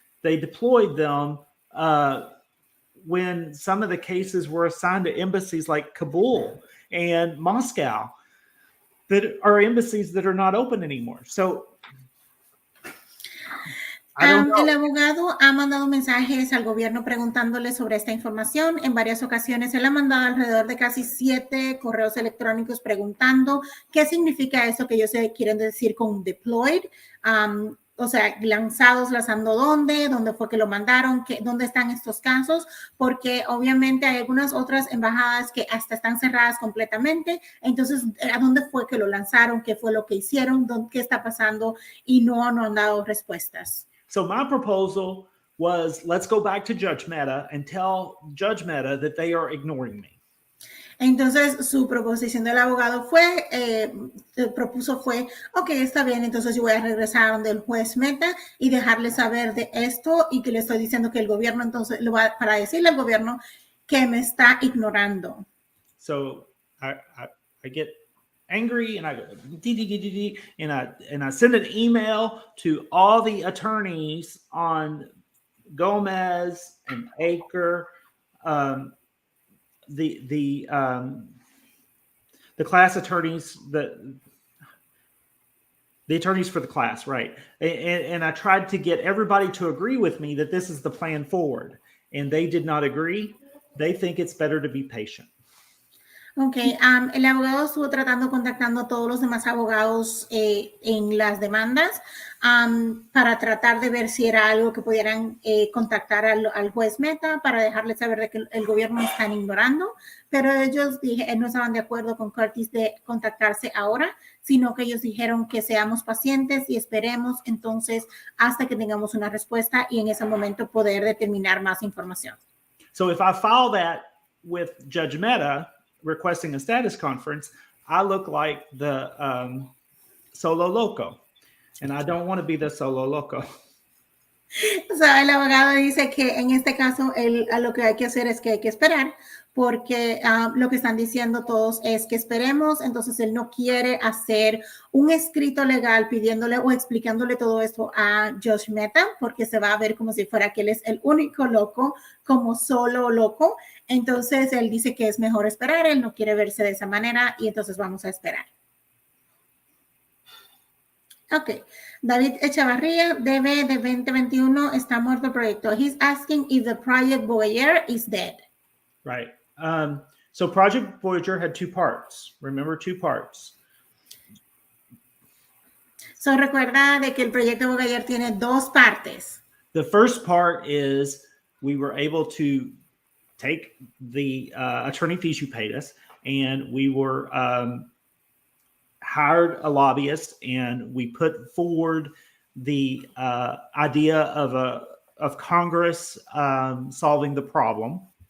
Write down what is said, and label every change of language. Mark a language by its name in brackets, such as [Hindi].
[English] They deployed them when some of the cases were assigned to embassies like Kabul and Moscow, that are embassies that are not open anymore. So [Spanish] el abogado ha mandado mensajes al gobierno preguntándole sobre esta información. En varias ocasiones él ha mandado alrededor de casi 7 correos electrónicos preguntando qué significa eso que ellos quieren decir con deployed. O sea, lanzando dónde fue que lo mandaron, dónde están estos casos, porque obviamente hay algunas otras embajadas que hasta están cerradas completamente. Entonces, ¿a dónde fue que lo lanzaron? ¿Qué fue lo que hicieron? ¿Qué está pasando? Y no han dado respuestas. [English] So my proposal was, let's go back to Judge Mehta and tell Judge Mehta that they are ignoring me. [Spanish] Entonces, su proposición del abogado propuso fue, ok, está bien, entonces yo voy a regresar del juez Mehta y dejarle saber de esto, y que le estoy diciendo que el gobierno, entonces, para decirle al gobierno que me está ignorando. [English] So I get angry and I go and I send an email to all the attorneys on Gomez and Aker, the class attorneys, the attorneys for the class, right? And I tried to get everybody to agree with me that this is the plan forward, and they did not agree. They think it's better to be patient. [Spanish] Ok, el abogado estuvo contactando a todos los demás abogados en las demandas para tratar de ver si era algo que pudieran contactar al juez Mehta para dejarle saber de que el gobierno están ignorando, pero ellos no estaban de acuerdo con Curtis de contactarse ahora, sino que ellos dijeron que seamos pacientes y esperemos entonces hasta que tengamos una respuesta y en ese momento poder determinar más información. [English] So if I file that with Judge Mehta requesting a status conference, I look like the [Spanish] solo loco, [English] and I don't want to be the solo loco. [Spanish] O sea, el abogado dice que en este caso lo que hay que hacer es que hay que esperar, porque lo que están diciendo todos es que esperemos. Entonces él no quiere hacer un escrito legal pidiéndole o explicándole todo esto a Judge Mehta, porque se va a ver como si fuera que él es el único loco, como solo loco. Entonces él dice que es mejor esperar, él no quiere verse de esa manera, y entonces vamos a esperar. Ok, David Echavarría, DB de 2021, está muerto el proyecto. [English] He's asking if the project Voyager is dead. Right. So Project Voyager had 2 parts. Remember, 2 parts. [Spanish] So recuerda de que el proyecto Voyager tiene 2 partes. [English] The first part is we were able to take the attorney fees you paid us, and we were hired a lobbyist, and we put forward the idea of Congress solving the problem.